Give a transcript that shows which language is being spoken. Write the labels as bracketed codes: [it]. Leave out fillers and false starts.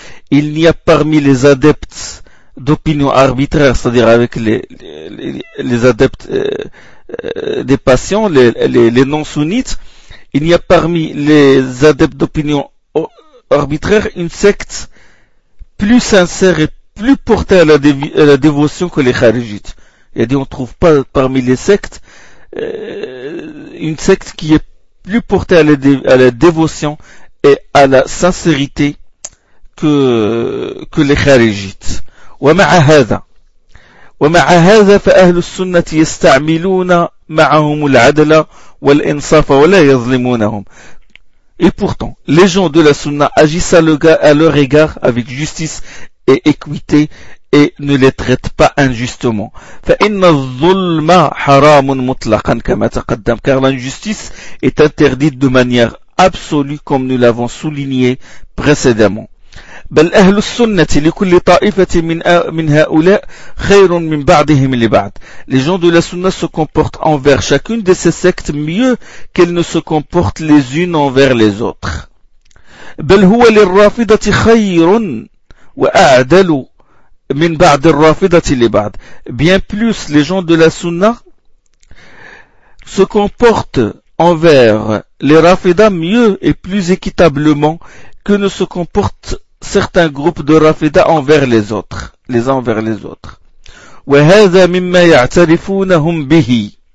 [fr] Il n'y a parmi les adeptes d'opinion arbitraire, c'est-à-dire avec les adeptes des passions, les non-sunnites, il n'y a parmi les adeptes d'opinion arbitraire une secte plus sincère et plus portée à la dévotion que les kharijites. Il a dit, on ne trouve pas parmi les sectes une secte qui est plus portée à la dévotion et à la sincérité que les kharijites. [ar] ومع هذا فأهل السنة يستعملون معهم العدل والإنصاف ولا يظلمونهم. [fr] Et pourtant, les gens de la Sunna agissent à leur égard avec justice et équité et ne les traitent pas injustement. [ar] فإن الظلم حرام مطلقا كما تقدم. [fr] Car l'injustice est interdite de manière absolue comme nous l'avons souligné précédemment. [ar] بل أهل السنة لكل طائفة من هؤلاء خير من بعضهم لبعض. [fr] Les gens de la Sunna se comportent envers chacune de ces sectes mieux qu'elles ne se comportent les unes envers les autres. [ar] بل هو للرافضة خير وأعدل من بعض الرافضة لبعض. [fr] Bien plus, les gens de la Sunna se comportent envers les Rafida mieux et plus équitablement que ne se comportent certains groupes de Rafida envers les autres, les uns envers les autres. [ar] وَهَذَا مِمَّا يَعْتَرِفُونَهُمْ بِهِ.